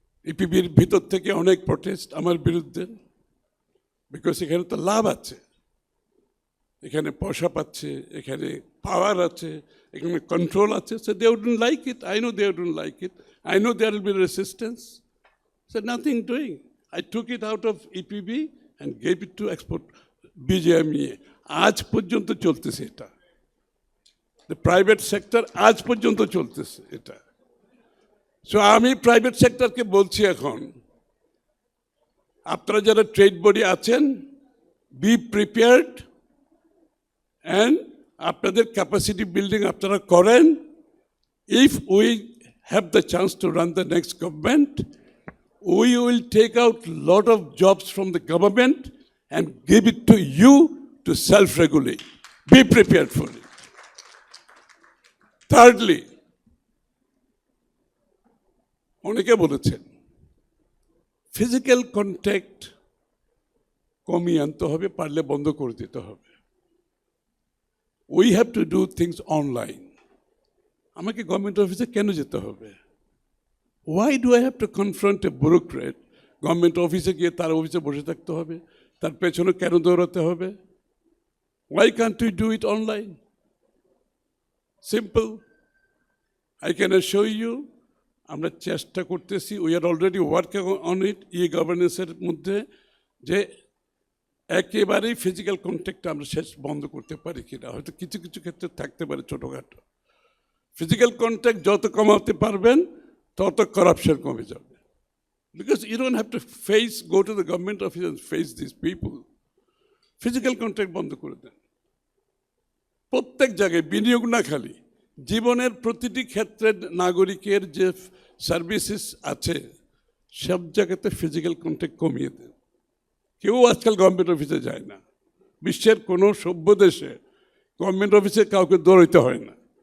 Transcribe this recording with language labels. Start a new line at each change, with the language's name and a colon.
Bangla: ইপিবির ভিতর থেকে অনেক প্রটেস্ট আমার বিরুদ্ধে, বিকজ এখানে তো লাভ আছে, এখানে পয়সা পাচ্ছে, এখানে পাওয়ার আছে, এখানে কন্ট্রোল আছে।
English: So they wouldn't like it. I know they wouldn't like it. I know there will be resistance. So nothing doing. I took it out of EPB and gave it to export BJMEA.
Bangla: আজ পর্যন্ত চলতেছে এটা।
English: The private sector
Bangla: আজ পর্যন্ত চলতেছে এটা। So আমি private সেক্টরকে বলছি এখন, আপনারা যারা ট্রেড বডি আছেন,
English: be prepared
Bangla: অ্যান্ড আপনাদের ক্যাপাসিটি বিল্ডিং আপনারা করেন।
English: If we have the chance to run the next government, we will take out a lot of jobs from the government and give it to you to self-regulate. Be prepared for it.
Bangla: Thirdly, অনেকে বলেছেন physical contact কমিয়ে আনতে হবে, পারলে বন্ধ করে দিতে হবে।
English: We have to do things online.
Bangla: আমাকে গভর্নমেন্ট অফিসে কেন যেতে হবে?
English: Why do I have to confront a bureaucrat?
Bangla: Government অফিসে গিয়ে তার অফিসে বসে থাকতে হবে, তার পেছনে কেন দৌড়াতে হবে?
English: Why can't we do it online? Simple. I can assure you,
Bangla: আমরা চেষ্টা করতেছি,
English: we are already working on it,
Bangla: e-governance-এর মধ্যে, যে একেবারেই ফিজিক্যাল কন্ট্যাক্ট আমরা শেষ বন্ধ করতে পারি কিনা। হয়তো কিছু কিছু ক্ষেত্রে থাকতে পারে ছোটোখাটো। ফিজিক্যাল কন্ট্যাক্ট যত কমাতে পারবেন তত করাপশন কমে যাবে।
English: Because you don't have to go to the government office and face these people.
Bangla: Physical contact বন্ধ করে দেন। প্রত্যেক জায়গায় বিনিয়োগ না, খালি জীবনের প্রতিটি ক্ষেত্রে নাগরিকের যে সার্ভিসেস আছে সব জায়গাতে ফিজিক্যাল কন্ট্যাক্ট কমিয়ে দেন। কেউ আজকাল গভর্নমেন্ট অফিসে যায় না। বিশ্বের কোনো সভ্য দেশে গভর্নমেন্ট অফিসে কাউকে দৌড়াইতে হয় না।